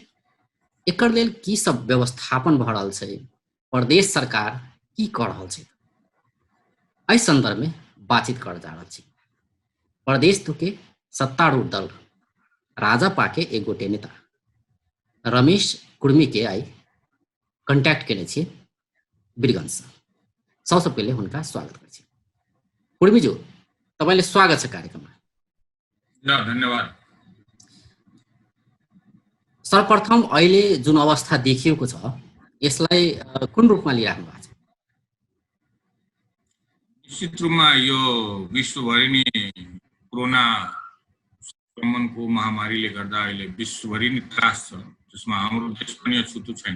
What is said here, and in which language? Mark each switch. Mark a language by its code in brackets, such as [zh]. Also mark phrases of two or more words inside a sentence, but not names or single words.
[mai] एकर लेल की सब व्यवस्थापन भऽ रहल छै, प्रदेश सरकार की कऽ रहल छै, एहि संदर्भ में बातचीत कर जा रहल छी। प्रदेश 2 के सत्तारूढ़ दल राजपा के एक गोटे नेता रमेश कुर्मी के [en] eye contact [mai] केने छी वीरगंज से। सबसे पहले हुनका स्वागत करै छी। कुर्मी जी, [ne] तपाईले स्वागत छ कार्यक्रममा। धन्यवाद। सर्वप्रथम अहिले जुन अवस्था देखिएको छ यसलाई कुन रूपमा लिइराख्नु भएको छ? निश्चित रूपमा यो विश्वभरि नै कोरोना संक्रमणको महामारीले गर्दा अहिले विश्वभरि नै त्रास छ, जसमा हाम्रो देश पनि अछुतो छैन।